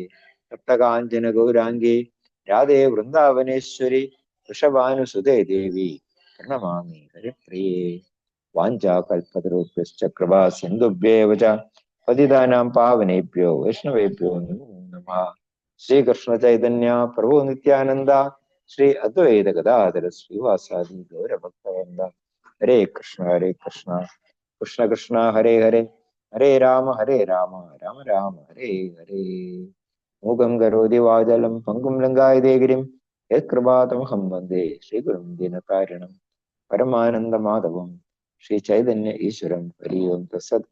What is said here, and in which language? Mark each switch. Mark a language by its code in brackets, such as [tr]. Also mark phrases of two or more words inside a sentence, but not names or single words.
[sa] तप्तकांचन गौरांगी राधे वृंदावनेश्वरी वृषभानुसुते देवी प्रणमामि हरिप्रिये। वाञ्छाकल्पतरुभ्यश्च कृपा सिन्धुभ्येव च पतितानां पावनेभ्यो वैष्णवेभ्यो नमो नमः. श्रीकृष्ण चैतन्य प्रभु नित्यानन्द श्री अद्वैत गदाधर श्रीवासादि गौरभक्तवृन्द. हरे कृष्ण कृष्ण कृष्ण हरे हरे, हरे राम राम राम हरे हरे. मूकं करोति वाचालं पङ्कुं लङ्कायते गिरिं यत्कृपातमहं वन्दे श्रीगुरुं दीनकारणं परमानन्दमाधवं श्री चैतन्य ईश्वरं हरियों तस्सत्.